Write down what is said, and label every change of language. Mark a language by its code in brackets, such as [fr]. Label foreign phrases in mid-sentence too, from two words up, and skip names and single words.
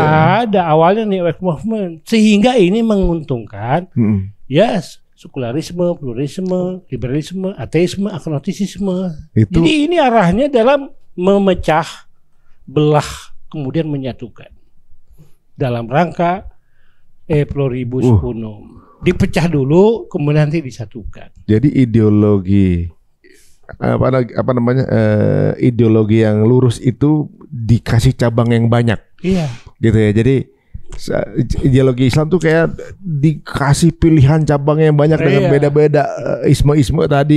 [id] Udah ada awalnya [en] New Age movement. [id] Sehingga ini menguntungkan sekularisme, pluralisme, liberalisme, ateisme, agnostisisme. Jadi ini arahnya dalam memecah belah kemudian menyatukan. Dalam rangka [la] pluribus unum. [id] Dipecah dulu kemudian nanti disatukan. Jadi ideologi ideologi yang lurus itu dikasih cabang yang banyak. Iya. Gitu ya. Jadi ideologi Islam tuh kayak dikasih pilihan cabang yang banyak dengan beda-beda isme-isme tadi